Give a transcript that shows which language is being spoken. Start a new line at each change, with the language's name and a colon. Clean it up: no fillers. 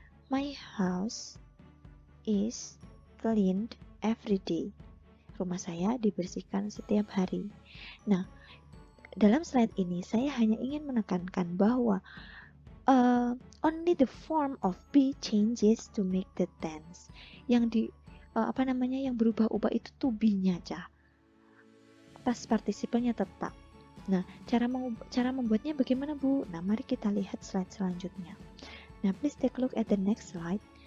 English: My house is cleaned every day.
Indonesian: Rumah saya dibersihkan setiap hari. Nah, dalam slide ini saya hanya ingin menekankan bahwa
English: only the form of be changes to make the tense.
Indonesian: Yang yang berubah-ubah itu to be-nya aja. Past participle-nya tetap. Nah, cara membuatnya bagaimana Bu? Nah, mari kita lihat slide selanjutnya.
English: Nah, please take a look at the next slide.